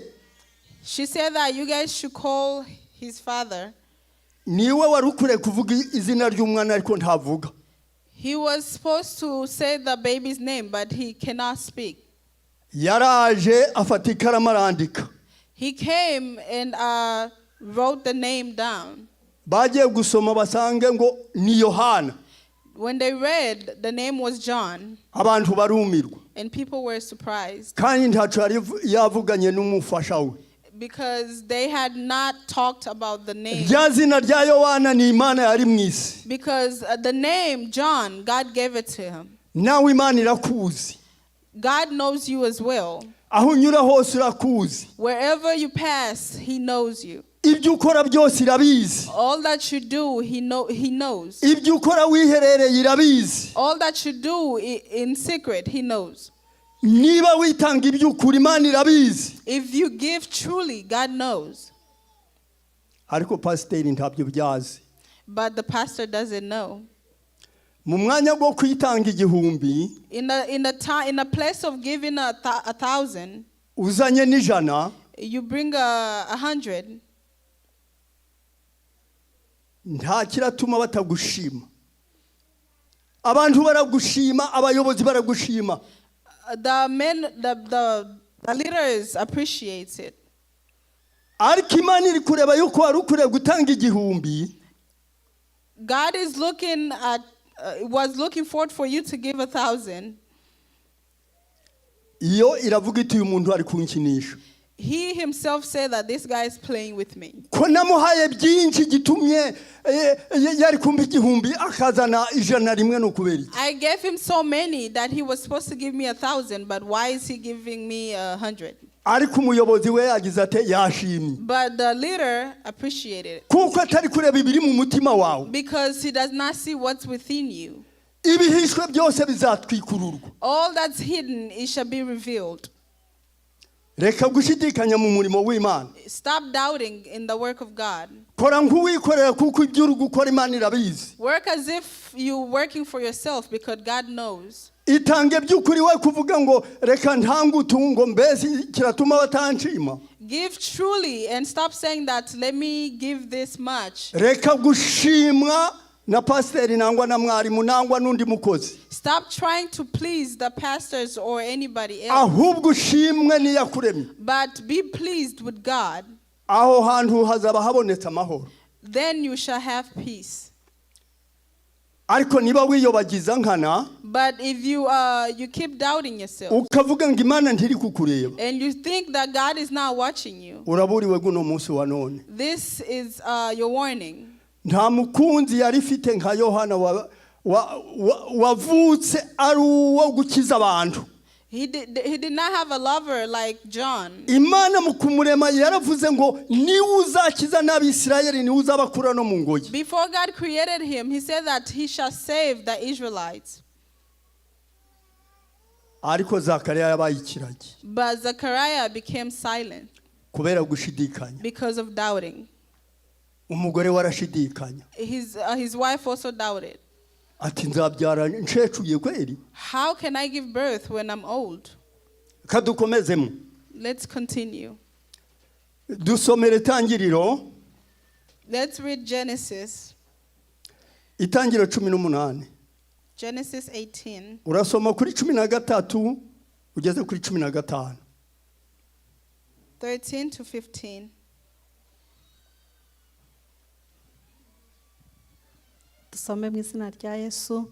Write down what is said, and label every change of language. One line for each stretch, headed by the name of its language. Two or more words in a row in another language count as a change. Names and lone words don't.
English: She said that you guys should call his father.
Kinyarwanda: niwe wari ukwiye kuvuga izina ry'umwana ariko ntavuga
English: He was supposed to say the baby's name, but he cannot speak.
Kinyarwanda: yaraje afata ikaramu arandika
English: He came and wrote the name down.
Kinyarwanda: bagiye gusoma basange ngo ni Yohana
English: When they read, the name was John,
Kinyarwanda: abantu barumirwa
English: and people were surprised
Kinyarwanda: kandi ntaco yari yavuganye n'umufasha we
English: because they had not talked about the name.
Kinyarwanda: rya zina rya Yohana ni Imana yari mwisi
English: Because the name John, God gave it to him.
Kinyarwanda: nawe Imana irakuzi
English: God knows you as well.
Kinyarwanda: aho unyura hose urakuzi
English: Wherever you pass, he knows you.
Kinyarwanda: ibyo ukora byose irabizi
English: All that you do, he knows.
Kinyarwanda: ibyo ukora wiherereye irabizi
English: All that you do in secret, he knows.
Kinyarwanda: niba witanga iby'ukuri Imana irabizi
English: If you give truly, God knows.
Kinyarwanda: ariko pasiteri ntabyo byazi
English: But the pastor doesn't know.
Kinyarwanda: mu mwanya wo kwitanga igihumbi
English: In a place of giving 1,000,
Kinyarwanda: uzanye n'ijana
English: you bring 100.
Kinyarwanda: nta kiratuma batagushima abantu baragushima abayobozi baragushima
English: The leaders appreciate it.
Kinyarwanda: ariko Imana iri kureba yuko wari ukwiye gutanga igihumbi
English: God is was looking forward for you to give 1,000.
Kinyarwanda: iyo iravuga iti uyu muntu ari kunkinisha
English: He himself said that this guy is playing with me.
Kinyarwanda: ko namuhaye byinshi gitumye yari kumva igihumbi akazana ijana rimwe no kubera iki
English: I gave him so many that he was supposed to give me 1,000, but why is he giving me 100?
Kinyarwanda: ariko umuyobozi we yagize ate yashimye
English: But the leader appreciated it
Kinyarwanda: kuko atari kureba ibiri mu mutima wawe
English: because he does not see what's within you.
Kinyarwanda: ibihishwe byose bizatwikururwa
English: All that's hidden, it shall be revealed.
Kinyarwanda: reka gushidikanya mu murimo w'Imana
English: Stop doubting in the work of God.
Kinyarwanda: kora nk'uwikorera kuko ibyo uri gukora Imana irabizi
English: Work as if you're working for yourself because God knows.
Kinyarwanda: itange by'ukuri we kuvuga ngo reka ntangutungo mbese kiratuma batanshima
English: Give truly and stop saying that, let me give this much.
Kinyarwanda: reka gushimwa na pasiteri nangwa na mwarimu nangwa n'undi mukozi
English: Stop trying to please the pastors or anybody else,
Kinyarwanda: ahubwo ushimwe n'iyakuremye
English: but be pleased with God.
Kinyarwanda: aho hantu hazaba habonetse amahoro
English: Then you shall have peace.
Kinyarwanda: ariko niba wiyobagiza nkana
English: But if you keep doubting yourself
Kinyarwanda: ukavuga ngo Imana ntiri kukureba
English: and you think that God is not watching you,
Kinyarwanda: uraburiwe guno munsi wa none
English: this is your warning.
Kinyarwanda: nta mukunzi yari ifite nka Yohana wavutse ari uwo gukiza abantu
English: He did not have a lover like John.
Kinyarwanda: Imana mu kumurema yaravuze ngo niwe uzakiza n'Abisirayeli niwe uzabakura no mu ngoyi
English: Before God created him, he said that he shall save the Israelites.
Kinyarwanda: ariko Zakariya yabaye ikiragi
English: But Zechariah became silent
Kinyarwanda: kubera gushidikanya
English: because of doubting.
Kinyarwanda: umugore warashidikanya
English: his wife also doubted.
Kinyarwanda: ati nzabyara ncecuye kweli.
English: How can I give birth when I'm old?
Kinyarwanda: Kadukomezemo.
English: Let's continue.
Kinyarwanda: Dusomere Itangiriro.
English: Let's read Genesis.
Kinyarwanda: Itangiriro 18.
English: Genesis 18.
Kinyarwanda: Urasoma kuri 13 ugeze kuri 15.
English: 13 to 15.
Kinyarwanda: Dusome mu izina rya Yesu.